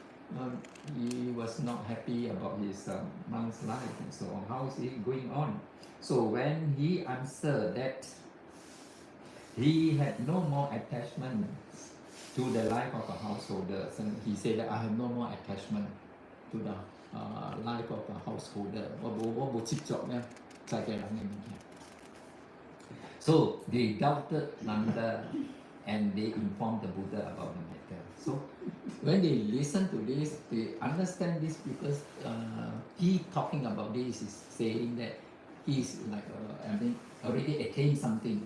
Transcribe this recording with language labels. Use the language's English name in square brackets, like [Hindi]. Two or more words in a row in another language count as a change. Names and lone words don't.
[English] He was not happy about his monk's life and so on. How is he going on? So when he answered that he had no more attachment to the life of a householder, so he said that I have no more attachment to the life of a householder. [Cantonese] 我冇執着咧，就係人嘅問題。 [English] So they doubted Nanda and they informed the Buddha about the matter. So when they listen to this, they understand this because he talking about this is saying that he's like already attained something.